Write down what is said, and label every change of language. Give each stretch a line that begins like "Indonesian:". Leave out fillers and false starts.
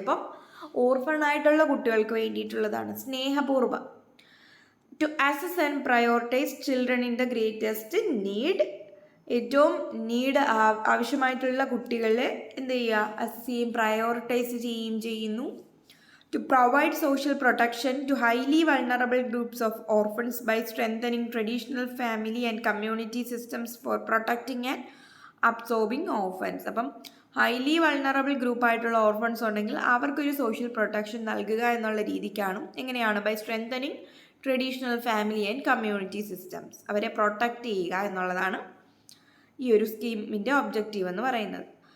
Malayalam: അപ്പം ഓർഫൺ ആയിട്ടുള്ള കുട്ടികൾക്ക് വേണ്ടിയിട്ടുള്ളതാണ് സ്നേഹപൂർവം.
English: To assess and prioritise children in the greatest need.
Malayalam: ഏറ്റവും ആവശ്യമായിട്ടുള്ള കുട്ടികളെ എന്ത് ചെയ്യുക? അസസ് ചെയ്യും, പ്രയോറിറ്റൈസ് ചെയ്യുന്നു.
English: to provide social protection to highly vulnerable groups of orphans by strengthening traditional family and community systems for protecting and absorbing orphans.
Malayalam: അപ്പം highly vulnerable ഗ്രൂപ്പായിട്ടുള്ള orphans ഉണ്ടെങ്കിൽ അവർക്കൊരു സോഷ്യൽ പ്രൊട്ടക്ഷൻ നൽകുക എന്നുള്ള രീതിക്കാണ് എങ്ങനെയാണ്
English: by strengthening traditional family and community systems,
Malayalam: അവരെ protect ചെയ്യുക എന്നുള്ളതാണ് ഈ ഒരു സ്കീമിൻ്റെ ഒബ്ജക്റ്റീവ് എന്ന് പറയുന്നത്.